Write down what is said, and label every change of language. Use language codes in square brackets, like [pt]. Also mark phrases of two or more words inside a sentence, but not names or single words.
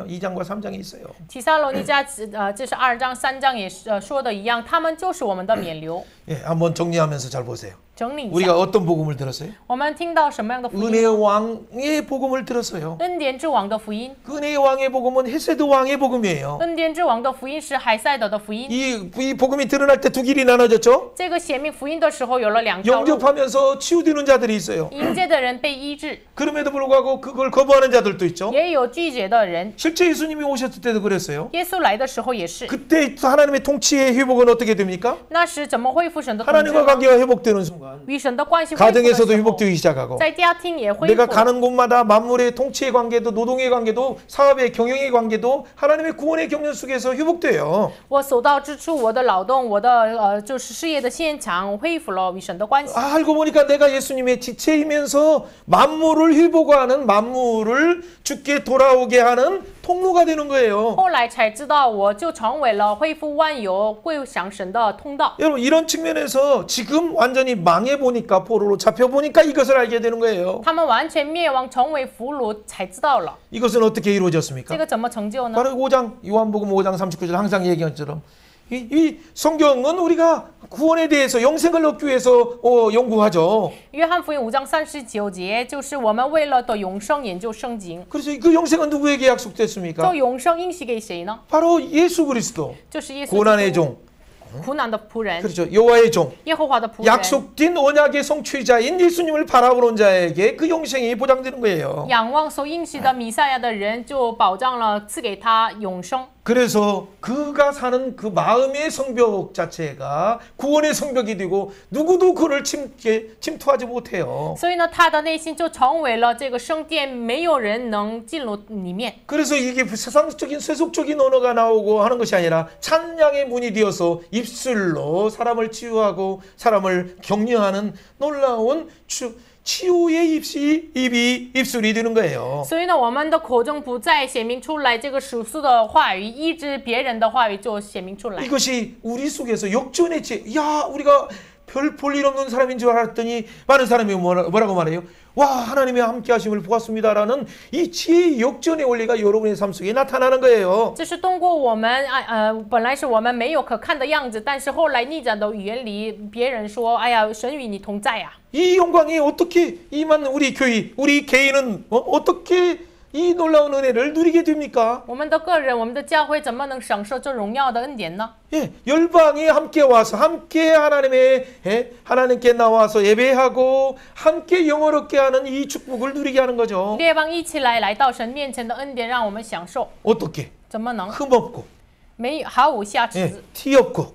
[ko] 2장과 3장에 있어요. [zh] 提撒罗尼迦这是2章3章也说的一样，他们就是我们的冕旒。 [ko] 예, 한번 정리하면서 잘 보세요. [zh] 整理一 [ko] 우리가 [zh] 下， [ko] 어떤 복음을 들었어요? [zh] 我们听到什么样的福音？ [ko] 은혜의 왕의 복음을 들었어요. [zh] 恩典之王的福音。 [ko] 그 은혜의 왕의 복음은 헤세드 왕의 복음이에요. [zh] 恩典之王的福音是海塞德的福音。 [ko] 이 복음이 드러날 때 두 길이 나눠졌죠. [zh] 这个显明福音的时候有了两条路， [ko] 영접하면서 치유되는 자들이 있어요. [zh] 迎接的人被医治， [ko] 그럼에도 불구하고 그걸 거부하는 자들도 있죠. [zh] 也有拒绝的人。 [ko] 실제 예수님이 오셨을 때도 그랬어요. [zh] 耶稣来的时候也是， [ko] 그때 하나님의 통치의 회복은 어떻게 됩니까? [zh] 那时怎么恢复神的统治 [ko] 하나님과 [zh] 呢？ [ko] 관계가 회복되는 순간 [zh] 与神的关系恢复的 [ko] 가정에서도 [zh] 时候， [ko] 회복되기 시작하고 [zh] 在家庭也恢 [ko] 내가 [zh] 复。 [ko] 가는 곳마다 만물의 통치의 관계도 노동의 관계도 사업의 경영의 관계도 하나님의 구원의 경륜 속에서 회복돼요. [zh] 我所到之处，我的劳动，我的就是事业的现场恢复了与神的关系。 [ko] 알고 보니까 내가 예수님의 지체이면서 만물을 회복하는 만물을 주께 돌아오게 하는 통로가 되는 거예요. [zh] 后来才知道，我就成为了恢复万有、归向神的通道。 [ko] 여러분 이런 측면에서 지금 완전히 망해 보니까 포로로 잡혀 보니까 이것을 알게 되는 거예요. [zh] 他们完全灭亡，成为俘虏，才知道了 [ko] 이것은 어떻게 이루어졌습니까? [zh] 这个怎么成就呢？ [ko] 바로 5장 요한복음 5장 39절 항상 얘기한 것처럼 이 성경은 우리가 구원에 대해서 영생을 얻기 위해서 연구하죠. [zh] 约翰福音5章39节，就是我们为了得永生研究圣经。 [ko] 그래서 그 영생은 누구에게 약속됐습니까? [zh] 这永生应许给谁呢？ [ko] 바로 예수 그리스도 [zh] 就是耶稣 [ko] 고난의 [zh] 基督， [ko] 종 [zh] 苦难的仆人， [ko] 그렇죠. 여호와의 종. [zh] 耶和华的仆人， [ko] 약속된 언약의 성취자인 예수님을 바라보는 자에게 그 영생이 보장되는 거예요. [zh] 仰望所应许的弥赛亚的人，就保障了赐给他永生。 [ko] 그래서 그가 사는 그 마음의 성벽 자체가 구원의 성벽이 되고 누구도 그를 침투하지 못해요. [zh] 所以呢，他的内心就成为了这个圣殿，没有人能进入里面。 [ko] 그래서 이게 세상적인 세속적인 언어가 나오고 하는 것이 아니라 찬양의 문이 되어서 입술로 사람을 치유하고 사람을 격려하는 놀라운 치유의 입술이 되는 거예요. [zh] 所以呢，我们的口中不再显明出来这个属素的话语，医治别人的话语就显明出来。 [ko] 이것이 우리 속에서 역전의 지 야, 우리가 별 볼 일 없는 사람인 줄 알았더니 많은 사람이 뭐라고 말해요? 와, 하나님의 함께 하심을 보았습니다라는 이 지혜의 역전의 원리가 여러분의 삶 속에 나타나는 거예요. [zh] 这是通过我们本来是我们没有可看的样子，但是后来逆转的语言里，别人说：“哎呀，神与你同在呀。” [ko] 이 영광이 어떻게 임한 우리 교회, 우리 개인은 어떻게 이 놀라운 은혜를 누리게 됩니까? [zh] 我们的个人，我们的教会怎么能享受这荣耀的恩典呢？ [ko] 예, 열방이 함께 와서 함께 하나님께 나와서 예배하고 함께 영어롭게 하는 이 축복을 누리게 하는 거죠. [zh] 列邦一起来到神面前的恩典，让我们享受。 [ko] 어떻게? [zh] 怎么能 [ko] 흠없고, [zh] 毫无瑕疵？ [ko] 예, 티 없고,